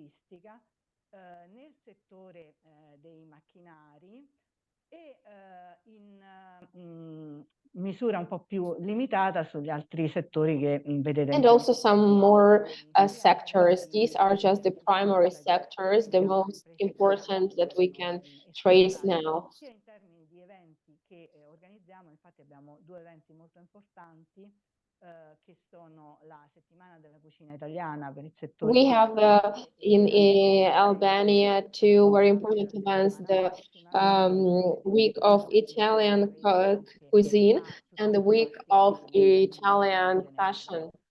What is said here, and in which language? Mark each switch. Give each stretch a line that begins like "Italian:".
Italian: Nel settore dei macchinari e in misura un po' più limitata sugli altri settori che vedete.
English: And also some more sectors. These are just the primary sectors, the most important that we can trace now.
Italian: Sia in termini di eventi che organizziamo, infatti abbiamo due eventi molto importanti che sono la settimana della cucina italiana per il settore.
English: We have in Albania two very important events: the week of Italian cuisine and the week of Italian fashion.